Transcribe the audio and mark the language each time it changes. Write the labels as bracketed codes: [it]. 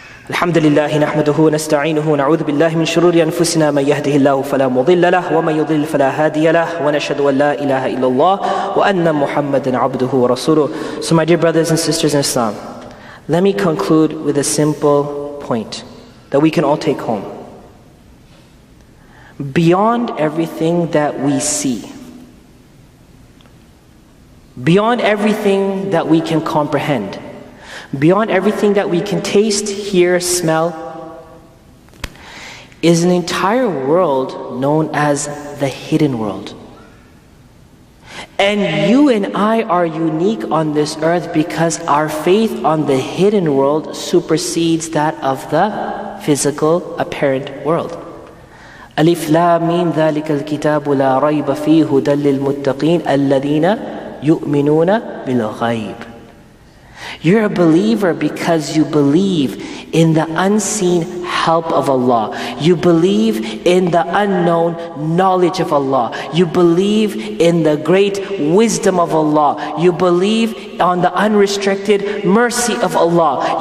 [ar] الحمد لله نحمده ونستعينه ونعوذ بالله من شرور أنفسنا من يهده الله فلا مضل له ومن يضلل فلا هادي له ونشهد أن لا إله إلا الله وأن محمدا عبده ورسوله. [en] So my dear brothers and sisters in Islam, let me conclude with a simple point that we can all take home. Beyond everything that we see, beyond everything that we can comprehend, beyond everything that we can taste, hear, smell, is an entire world known as the hidden world. And you and I are unique on this earth because our faith on the hidden world supersedes that of the physical, apparent world. [ar] Alif Lam Mim ذَلِكَ الْكِتَابُ لَا رَيْبَ فِيهِ هُدًى لِلْمُتَّقِينَ الَّذِينَ يُؤْمِنُونَ بِالْغَيْبِ. [en] You're a believer because you believe in the unseen help of Allah. You believe in the unknown knowledge of Allah. You believe in the great wisdom of Allah. You believe on the unrestricted mercy of Allah.